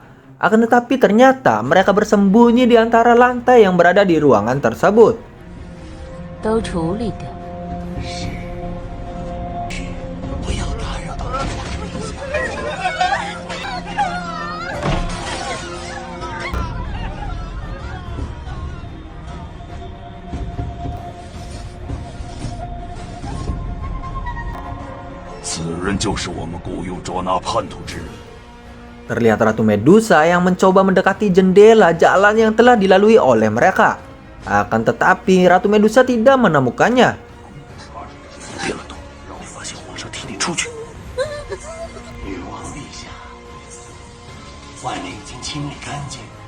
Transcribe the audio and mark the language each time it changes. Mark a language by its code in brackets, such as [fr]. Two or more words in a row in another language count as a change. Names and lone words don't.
[id] Akan tetapi ternyata mereka bersembunyi di antara lantai yang berada di ruangan tersebut. [zh] 都处理掉。不要打扰到他。此人就是我们雇佣捉拿叛徒之人。 [id] Terlihat Ratu Medusa yang mencoba mendekati jendela jalan yang telah dilalui oleh mereka. Akan tetapi Ratu Medusa tidak menemukannya. [zh] 别乱动，让我发现皇上替你出去。女王陛下，外面已经清理干净。